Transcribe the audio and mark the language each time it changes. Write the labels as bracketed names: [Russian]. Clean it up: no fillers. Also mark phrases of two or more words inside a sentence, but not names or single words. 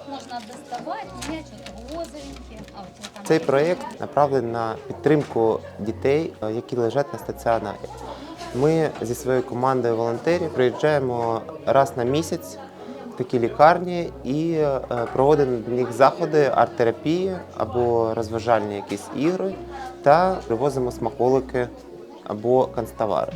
[Russian] надо доставать, менять что-то розовенькие. А у тебя там... [Ukrainian] Цей проєкт направлений на підтримку дітей, які лежать на стаціонарі. Ми зі своєю командою волонтерів приїжджаємо раз на місяць в такі лікарні і проводимо для них заходи арт-терапії або розважальні якісь ігри та привозимо смаколики або канцтовари.